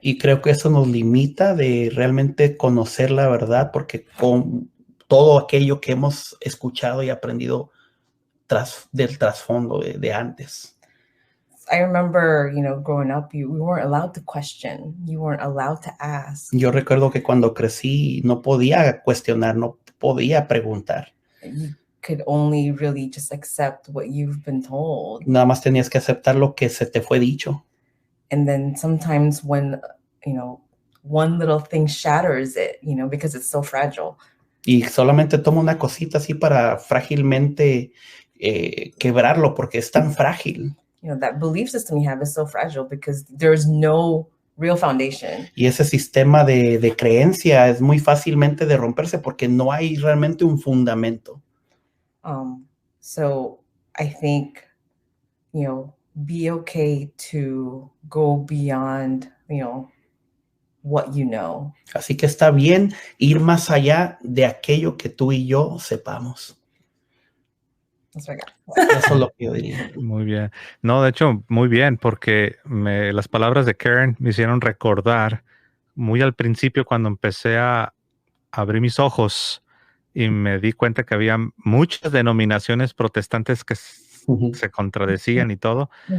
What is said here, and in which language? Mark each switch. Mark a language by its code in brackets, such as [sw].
[es] Y creo que eso nos limita de realmente conocer la verdad, porque con todo aquello que hemos escuchado y aprendido del trasfondo de antes. [en] I remember, growing up, we weren't allowed to question. You weren't allowed to ask. [es] Yo recuerdo que cuando crecí no podía cuestionar, no podía preguntar. [en] You could only really just accept what you've been told. [es] Nada más tenías que aceptar lo que se te fue dicho. [en] And then sometimes when, one little thing shatters it, because it's so fragile. [es] Y solamente toma una cosita así para frágilmente quebrarlo, porque es tan frágil. [en] That belief system you have is so fragile because there's no real foundation. [es] Y ese sistema de creencia es muy fácilmente de romperse porque no hay realmente un fundamento. [en] So I think, be okay to go beyond, what you know. [es] Así que está bien ir más allá de aquello que tú y yo sepamos. Eso es lo que yo diría. Muy bien. No, de hecho, muy bien, porque las palabras de Karen me hicieron recordar muy al principio cuando empecé a abrir mis ojos y me di cuenta que había muchas denominaciones protestantes que se contradecían y todo.